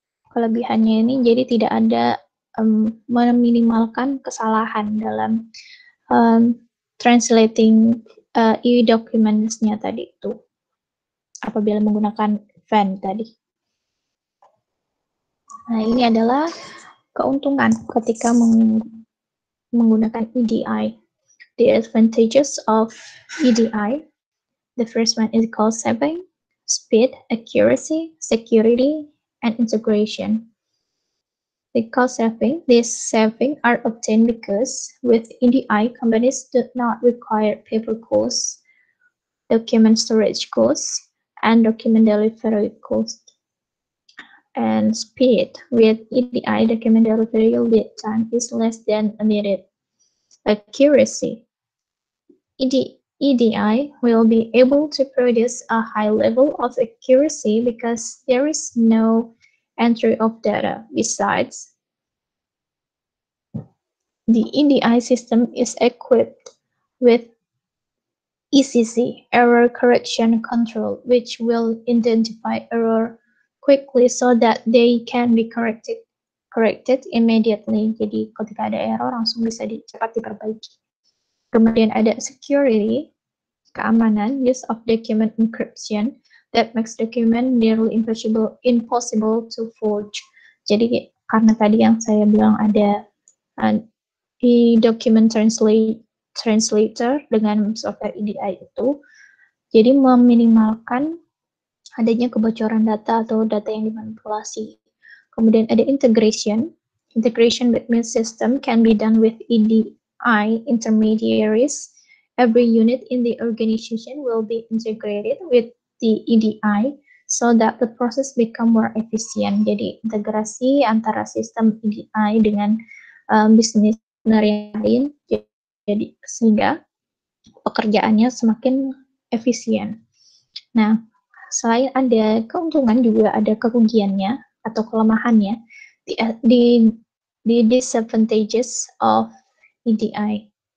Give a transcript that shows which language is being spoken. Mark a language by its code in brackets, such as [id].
[id] Kelebihannya ini jadi tidak ada meminimalkan kesalahan dalam translating e-documents-nya tadi itu apabila menggunakan VAN tadi. Nah, ini adalah keuntungan ketika menggunakan EDI. [en] The advantages of EDI. The first one is cost saving, speed, accuracy, security, and integration. The cost saving. These savings are obtained because with EDI, companies do not require paper costs, document storage costs, and document delivery costs. And speed. With EDI, document delivery lead time is less than needed. Accuracy. EDI will be able to produce a high level of accuracy because there is no entry of data. Besides, the EDI system is equipped with ECC, Error Correction Control, which will identify error quickly so that they can be corrected immediately. [id] Jadi ketika ada error langsung bisa cepat diperbaiki. Kemudian ada [en] security, keamanan, use of document encryption that makes document nearly impossible to forge. [id] Jadi karena tadi yang saya bilang ada di document translator dengan software EDI itu, jadi meminimalkan adanya kebocoran data atau data yang dimanipulasi. Kemudian ada [en] integration between system can be done with EDI intermediaries. Every unit in the organization will be integrated with the EDI so that the process become more efficient. [id] Jadi integrasi antara sistem EDI dengan bisnis yang lain, jadi sehingga pekerjaannya semakin efisien. Nah, selain ada keuntungan juga ada kerugiannya atau kelemahannya. [en] The disadvantages of EDI.